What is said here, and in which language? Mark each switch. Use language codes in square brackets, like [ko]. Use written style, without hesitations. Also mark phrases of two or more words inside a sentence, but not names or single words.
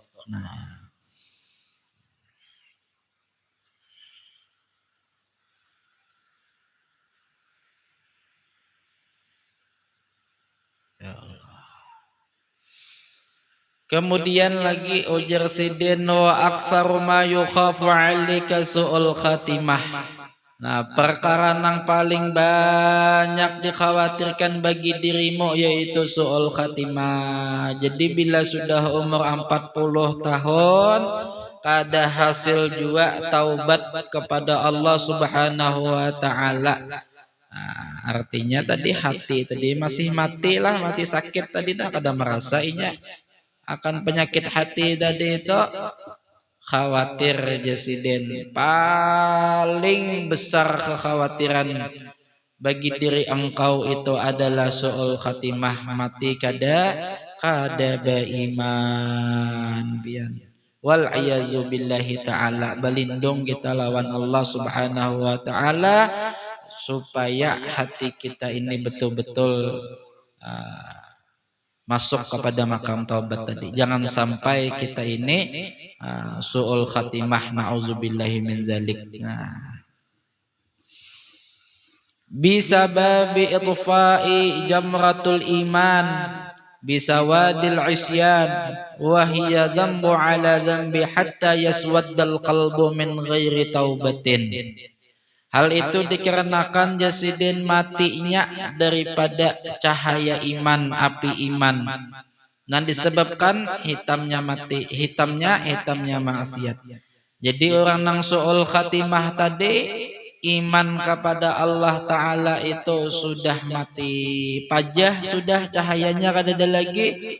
[bjn] Nah, [ar] يا الله. Kemudian lagi ujar sidin وأكثر ما يخاف عليك سوء الخاتمة. [bjn] Nah, perkara nang paling banyak dikhawatirkan bagi dirimu yaitu [ar] سوء الخاتمة. [bjn] Jadi bila sudah umur 40 tahun kada hasil juga taubat kepada Allah [ar] سبحانه وتعالى. [bjn] Nah, artinya tadi hati tadi masih mati lah, masih sakit tadi dah, kada merasa inya akan penyakit hati tadi itu. Khawatir jesiden, paling besar kekhawatiran bagi diri engkau itu adalah [ar] سوء الخاتمة, [bjn] mati kada beriman pian. [ar] والعياذ بالله تعالى, [bjn] berlindung kita lawan Allah [ar] سبحانه وتعالى [bjn] supaya hati kita ini betul-betul masuk kepada makam taubat tadi. Jangan sampai kita ini [ar] سوء الخاتمة, نعوذ بالله من ذلك. بسبب انطفاء جمرة الإيمان بسواد العصيان وهي ذنب على ذنب حتى يسود القلب من غير توبة. [bjn] Hal itu dikarenakan jasidin matinya daripada cahaya iman, api iman, dan disebabkan hitamnya maksiat. Jadi orang nang [ar] سوء الخاتمة [bjn] tadi, iman kepada [ar] الله تعالى [bjn] itu sudah mati pajah, sudah cahayanya kada ada lagi.